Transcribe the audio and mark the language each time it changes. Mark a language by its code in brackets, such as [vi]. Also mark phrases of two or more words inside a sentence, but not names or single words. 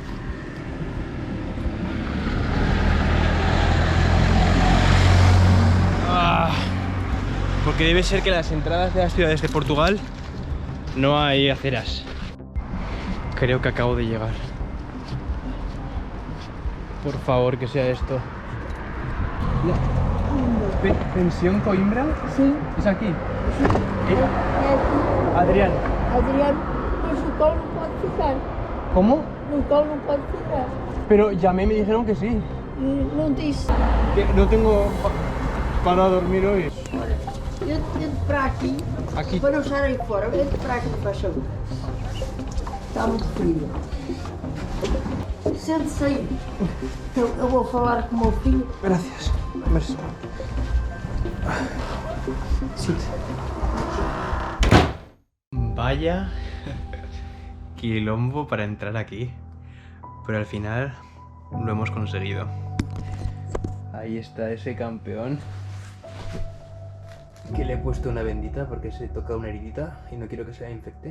[es] Porque debe ser que las entradas de las ciudades de Portugal no hay aceras. Creo que acabo de llegar. Por favor, que sea esto. ¿Pensión Coimbra? Sí. ¿Es aquí? Sí. [pt] É aqui. Adrián. Adriano, mas no colo não pode ficar. [es] ¿Cómo? [pt] No colo não pode ficar. [es] Pero llamé y me dijeron que sí. [pt] E não disse. [es] Que no tengo para dormir hoy. [pt] Olha, entra para aqui, Aqui. para não estar aí fora. Entra para aqui, faz favor. Está muito frio. Sente-se aí. Eu vou falar com o meu filho. [es] Gracias. Merci. Sí. Vaya quilombo para entrar aquí, pero al final lo hemos conseguido. Ahí está ese campeón que le he puesto una bendita porque se toca una heridita y no quiero que se la infecte.